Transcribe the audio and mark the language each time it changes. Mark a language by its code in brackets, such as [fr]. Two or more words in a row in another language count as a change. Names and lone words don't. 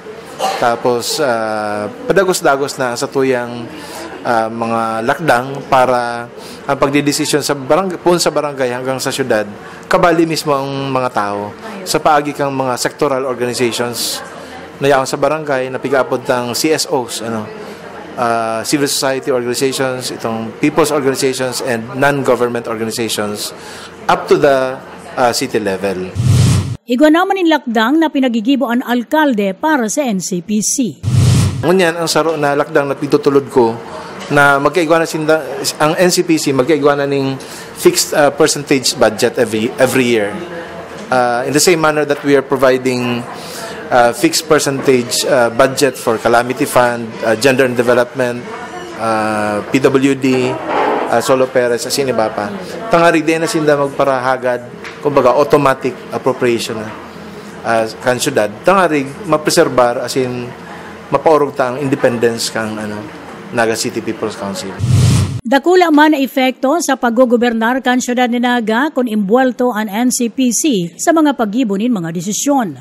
[bik] Tapos padagos-dagos na sa tuyang mga lakdang para ang pagdidesisyon sa barangay hanggang sa syudad kabali mismo ang mga tao sa paagi kang mga [en] sectoral organizations [bik] na yaon sa barangay na pig-apod ng CSOs, [en] civil society organizations, [bik] itong [en] people's organizations and non-government organizations up to the city level. [bik] Igwa naman in lakdang na pinagigibo ang alkalde para sa NCPC. Ngunyan ang saro na lakdang na pitutulod ko na magkaigwa na ang NCPC magkaigwa na ning [en] fixed percentage budget every year. In the same manner that we are providing fixed percentage budget for calamity fund, gender and development, PWD, solo parents, [bik] as in iba pa. Tangari din na sinda magparahagad, kumbaga [en] automatic appropriation [bik] na kan syudad. Tangari mapreserbar as in mapaurog ta ang independence kang Naga City People's Council. Dakula man na epekto sa paggogobernar kan syudad ni Naga kung imbuelto ang NCPC sa mga paggibonin mga desisyon.